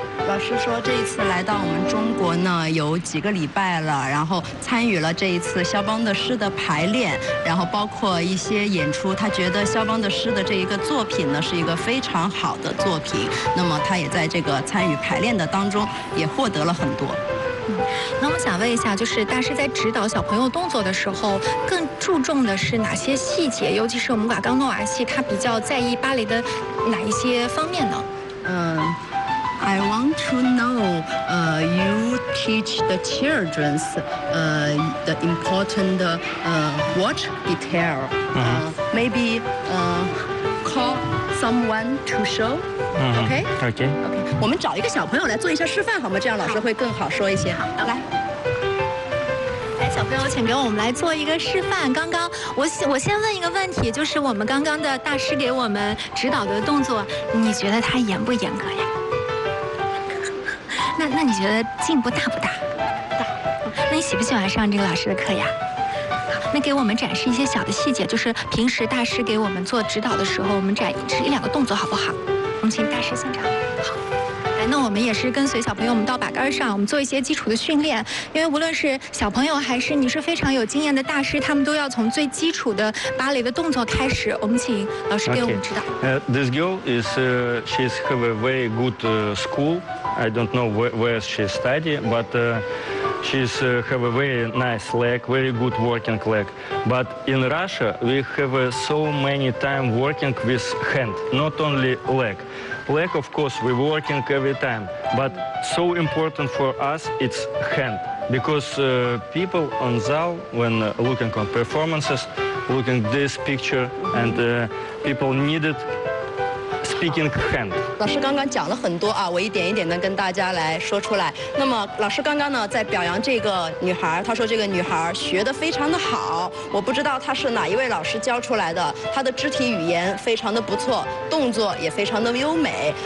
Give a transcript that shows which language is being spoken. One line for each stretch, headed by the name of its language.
Chinese: 老师说这一次来到我们中国呢有几个礼拜了，然后参与了这一次肖邦的诗的排练，然后包括一些演出，他觉得肖邦的诗的这一个作品呢是一个非常好的作品，那么他也在这个参与排练的当中也获得了很多。那我想问一下，就是大师在指导小朋友动作的时候更注重的是哪些细节，尤其是我们瓦冈诺瓦系他比较在意芭蕾的哪一些方面呢？
English: I want to know you teach the children the important watch detail. Maybe call someone to show. Okay.
Chinese: 我们找一个小朋友来做一下示范好吗？这样老师会更好说一些。好，来。小朋友请给我们来做一个示范。刚刚我先问一个问题，就是我们刚刚的大师给我们指导的动作，你觉得他严不严格呀？那你觉得进步大不大？大。那你喜不喜欢上这个老师的课呀？好，那给我们展示一些小的细节，就是平时大师给我们做指导的时候，我们展示一两个动作好不好？我们请大师现场。那我们也是跟随小朋友们到把杆上，我们做一些基础的训练，因为无论是小朋友还是你是非常有经验的大师，他们都要从最基础的芭蕾的动作开始。我们请老师给我们指导。
English: This girl is she's have a very good school. I don't know where she study, but she's have a very nice leg, very good working leg. But in Russia we have so many time working with hand, not only leg. Leg, of course, we're working every time, but so important for us it's hand, because people on Zal, when looking on performances, looking this picture, and people needed speaking hand.
Chinese: 老师刚刚讲了很多啊，我一点一点的跟大家来说出来。那么老师刚刚呢在表扬这个女孩，她说这个女孩学得非常的好，我不知道她是哪一位老师教出来的，她的肢体语言非常的不错，动作也非常的优美。